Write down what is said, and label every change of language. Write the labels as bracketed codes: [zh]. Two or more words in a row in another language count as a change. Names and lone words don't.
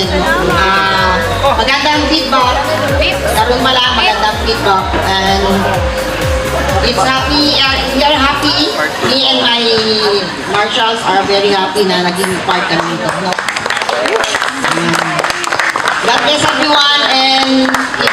[tl] Magandang feedback. Karoon pala magandang feedback. [en] And it's happy. We are happy. Me and my marshals are very happy [tl] na naging part kami nito. [en] God bless everyone and